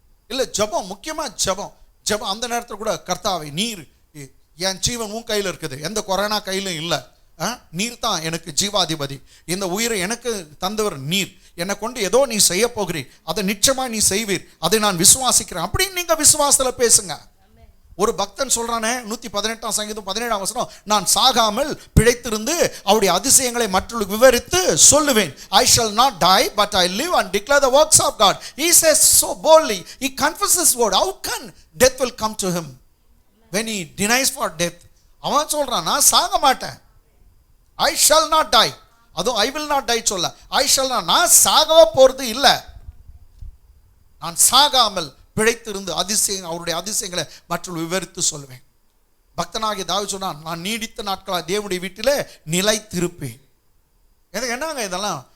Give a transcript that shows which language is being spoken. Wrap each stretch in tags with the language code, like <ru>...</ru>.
<ta>இல்லை ஜபம், முக்கியமாக ஜபம் அந்த நேரத்தில் கூட கர்த்தாவை நீர், என் ஜீவன் உன் கையில் இருக்குது, எந்த கொரோனா கையிலும் இல்லை, நீர் தான் எனக்கு ஜீவாதிபதி, இந்த உயிரை எனக்கு தந்தவர் நீர், என்னை கொண்டு ஏதோ நீ செய்ய போகிறீர், அதை நிச்சயமாக நீ செய்வீர், அதை நான் விசுவாசிக்கிறேன் அப்படின்னு நீங்க விசுவாசத்தில் பேசுங்க. ஒரு பக்தன் சொல்றானே 118ஆம் சங்கீதம் 17ஆம் வசனம், நான் சாகாமல் பிழைத்திருந்து அவருடைய அதிசயங்களை மற்றவர்களுக்கு விவரித்து சொல்லுவேன்.</ta> <en>I shall not die but I live and declare the works of God. He says so boldly, he confesses his word. How can death will come to him when he denies for death?</en> <ta>அவன் சொல்றான், நான் சாக மாட்டேன்,</ta> <en>I shall not die.</en> <ta>அதுவும்</ta> <en>I will not die</en> <ta>சொல்ல,</ta> <en>I shall not,</en> <ta>நான் சாகவே போறது இல்லை, நான் சாகாமல் பிழைத்திருந்து அவருடைய அதிசயங்களை மற்றவர்கள் விவரித்து சொல்லுவேன். பக்தனாகிய தாவீது சொன்னான், நான் நீடித்த நாட்களாக தேவனுடைய வீட்டிலே நிலைத்திருப்பேன். என்னங்க இதெல்லாம்?</ta>